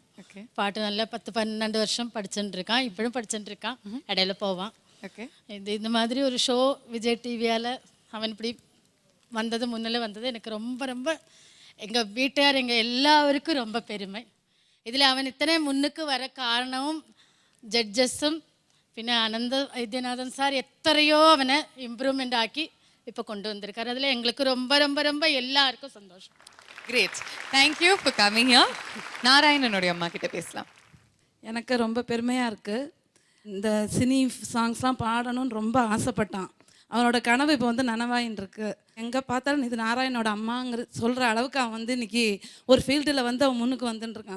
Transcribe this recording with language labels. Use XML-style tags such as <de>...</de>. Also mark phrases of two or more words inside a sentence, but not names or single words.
<ta>பாட்டு நல்லா 10-12 வருஷம் படிச்சுட்டு இருக்கான். இப்பவும் படிச்சுட்டு இருக்கான். இடையில போவான். இந்த மாதிரி ஒரு ஷோ விஜய் டிவியால் அவன் இப்படி வந்தது, முன்னில் வந்தது எனக்கு ரொம்ப ரொம்ப எங்கள் வீட்டார் எங்கள் எல்லாருக்கும் ரொம்ப பெருமை. இதில் அவன் இத்தனை முன்னுக்கு வர காரணமும்</ta> <ml>ജഡ്ജസും പിന്നെ അനന്ത വൈദ്യനാഥൻ സാർ എത്രയോ അവനെ ഇമ്പ്രൂവ്മെൻ്റ് ആക്കി</ml> <ta>இப்போ கொண்டு வந்திருக்காரு. அதில் எங்களுக்கு ரொம்ப ரொம்ப ரொம்ப எல்லாருக்கும் சந்தோஷம்.</ta> <en>Great, thank you for coming here.</en> <ta>நாராயணனுடைய அம்மா கிட்ட பேசலாம். எனக்கு ரொம்ப பெருமையாக இருக்குது. இந்த சினி சாங்ஸ்லாம் பாடணும்னு ரொம்ப ஆசைப்பட்டான். அவனோட கனவு இப்போ வந்து நனவாயின்னு இருக்கு. எங்கே பார்த்தாலும் இது நாராயணோட அம்மாங்கிற சொல்கிற அளவுக்கு அவன் வந்து இன்னைக்கு ஒரு ஃபீல்டில் வந்து அவன் முன்னுக்கு வந்துட்டு இருக்கான்.</ta>